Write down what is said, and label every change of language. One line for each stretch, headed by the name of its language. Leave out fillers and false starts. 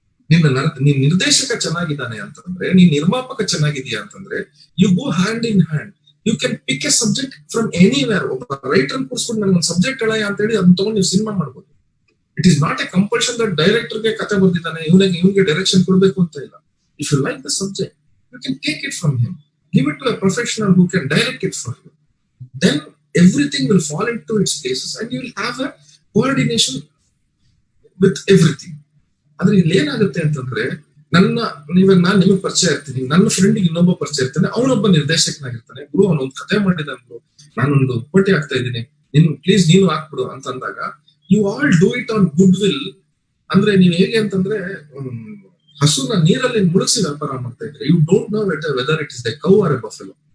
Kannada: ನೀನ್ ನಿರ್ದೇಶಕ ಚೆನ್ನಾಗಿದ್ದಾನೆ ಅಂತಂದ್ರೆ, ನೀನ್ ನಿರ್ಮಾಪಕ ಚೆನ್ನಾಗಿದೆಯಾ ಅಂತಂದ್ರೆ,
English: You go hand in hand. You can pick a subject from anywhere.
Kannada: ಒಬ್ಬ ರೈಟರ್ ಕೂರ್ಸ್ಕೊಂಡು ನನ್ಗೊಂದು ಸಬ್ಜೆಕ್ಟ್ ಹೇಳಯ್ಯ ಅಂತ ಹೇಳಿ ಅದನ್ನ ತಗೊಂಡು ನೀವು ಸಿನಿಮಾ ಮಾಡ್ಬೋದು.
English: it is not a compulsion that
Kannada: ಡೈರೆಕ್ಟರ್ಗೆ ಕತೆ ಬರ್ದಿದ್ದಾನೆ, ಇವನಿಗೆ ಡೈರೆಕ್ಷನ್ ಕೊಡ್ಬೇಕು ಅಂತ ಇಲ್ಲ.
English: If you like the subject, you can take it from him. Give it to a professional who can direct it for you. Then everything will fall into its places and you will have a coordination with everything.
Kannada: ಆದ್ರೆ ಇಲ್ಲಿ ಏನಾಗುತ್ತೆ ಅಂತಂದ್ರೆ, ನಾನು ನಿಮಗೆ ಪರಿಚಯ ಇರ್ತೀನಿ, ನನ್ನ ಫ್ರೆಂಡ್ಗೆ ಇನ್ನೊಬ್ಬ ಪರಿಚಯ ಇರ್ತಾನೆ, ಅವನೊಬ್ಬ ನಿರ್ದೇಶಕನಾಗಿರ್ತಾನೆ. ಗುರು, ಅವನೊಂದು ಕತೆ ಮಾಡಿದನು, ನಾನೊಂದು ಕೋಟಿ ಆಗ್ತಾ ಇದ್ದೀನಿ, ಪ್ಲೀಸ್ ನೀನು ಹಾಕ್ಬಿಡು ಅಂತ ಅಂದಾಗ,
English: You all do it on good will.
Kannada: ಅಂದ್ರೆ ನೀವು ಹೇಗೆ ಅಂತಂದ್ರೆ, ಹಸುನ ನೀರಲ್ಲಿ ಮುಳುಗಿಸಿ ವ್ಯಾಪಾರ ಮಾಡ್ತಾ ಇದ್ರೆ,
English: You don't know whether it is the cow or a buffalo.